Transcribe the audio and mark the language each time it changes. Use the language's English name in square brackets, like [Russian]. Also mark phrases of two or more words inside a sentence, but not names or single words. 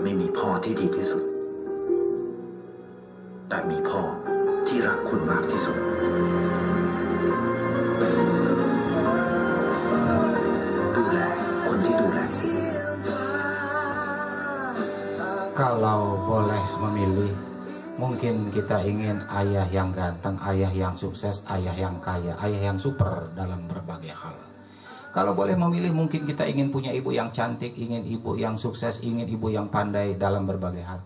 [Thai] พ่อที่ดีที่สุดแต่มีพ่อที่รักคุณมากที่สุด ดูแลคนที่ดูแล [Indonesian] Kalau boleh memilih, mungkin kita ingin ayah yang ganteng, ayah yang sukses, ayah yang kaya, ayah yang super dalam berbagai hal. Kalau boleh memilih, mungkin kita ingin punya ibu yang cantik, ingin ibu yang sukses, ingin ibu yang pandai dalam berbagai hal.